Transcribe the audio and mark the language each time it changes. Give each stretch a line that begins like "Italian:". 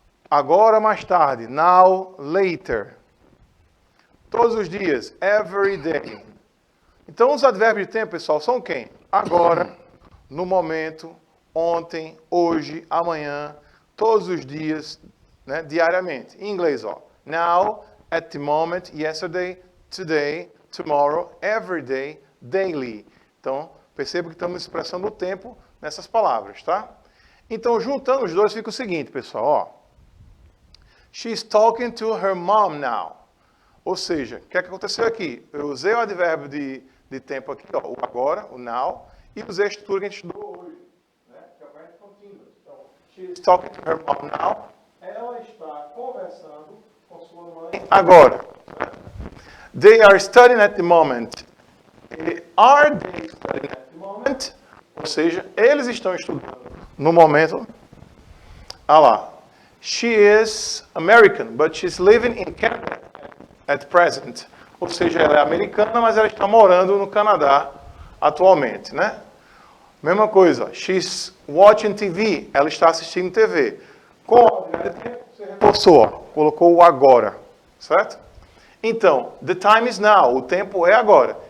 Portuguese: Agora, mais tarde, now, later. Todos os dias, every day. Então, os advérbios de tempo, pessoal, são quem? Agora, no momento, ontem, hoje, amanhã, todos os dias, né, diariamente. Em inglês, ó,
English: now, at the moment, yesterday, today, tomorrow, every day, daily.
Portuguese: Então, perceba que estamos expressando o tempo nessas palavras, tá? Então, juntando os dois, fica o seguinte, pessoal, ó.
English: She's talking to her mom now.
Portuguese: Ou seja, o que é que aconteceu aqui? Eu usei o advérbio de tempo aqui, ó, o agora, o now, e usei a estrutura que a gente estudou hoje, né? Que é o present continuous.
English: Então, she's talking to her mom now.
Portuguese: Ela está conversando com sua mãe agora.
English: They are studying at the moment. Are they studying at the moment?
Portuguese: Ou seja, eles estão estudando no momento. Ah lá.
English: She is American, but she's living in Canada at present.
Portuguese: Ou seja, ela é americana, mas ela está morando no Canadá atualmente, né? Mesma coisa.
English: She's watching TV.
Portuguese: Ela está assistindo TV. Com o você reforçou, ó, colocou o agora, certo?
English: Então, the time is now.
Portuguese: O tempo é agora.